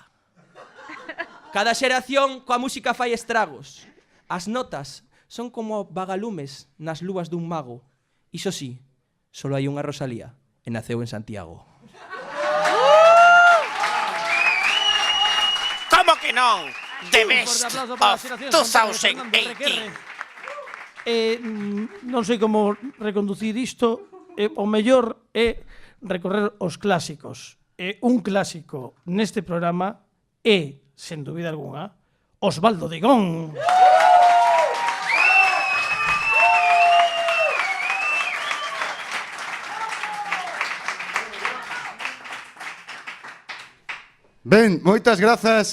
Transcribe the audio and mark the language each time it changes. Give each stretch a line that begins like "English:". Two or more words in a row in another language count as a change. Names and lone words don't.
Galician: Cada xeración coa música fai estragos. As notas son como vagalumes nas lúas dun mago. Iso sí, solo hai unha Rosalía e naceu en Santiago. Como que non?
English: The best of 2018.
Galician: Non sei como reconducir isto. O mellor é recorrer os clásicos. Un clásico neste programa é, sen dúbida alguna, Osvaldo Digón. Ben, moitas grazas.